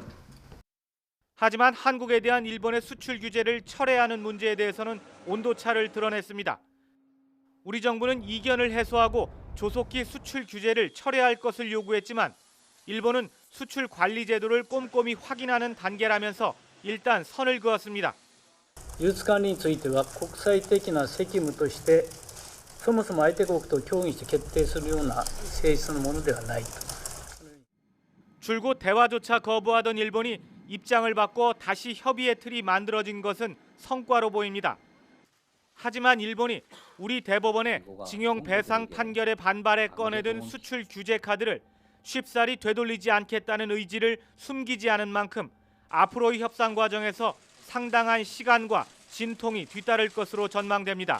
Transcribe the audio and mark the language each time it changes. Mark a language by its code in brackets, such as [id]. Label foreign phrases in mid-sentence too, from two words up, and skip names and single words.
[ko] 하지만 한국에 대한 일본의 수출 규제를 철회하는 문제에 대해서는 온도차를 드러냈습니다. 우리 정부는 이견을 해소하고 조속히 수출 규제를 철회할 것을 요구했지만 일본은 수출 관리 제도를 꼼꼼히 확인하는 단계라면서 일단 선을 그었습니다. [ja] 輸出管理については国際的な責務としてそもそも相手国と協議して決定するような性質のものではないと。 [ko] 줄곧 대화조차 거부하던 일본이 입장을 바꿔 다시 협의의 틀이 만들어진 것은 성과로 보입니다. 하지만 일본이 우리 대법원의 징용 배상 판결에 반발해 꺼내든 수출 규제 카드를 쉽사리 되돌리지 않겠다는 의지를 숨기지 않은 만큼 앞으로의 협상 과정에서 상당한 시간과 진통이 뒤따를 것으로 전망됩니다.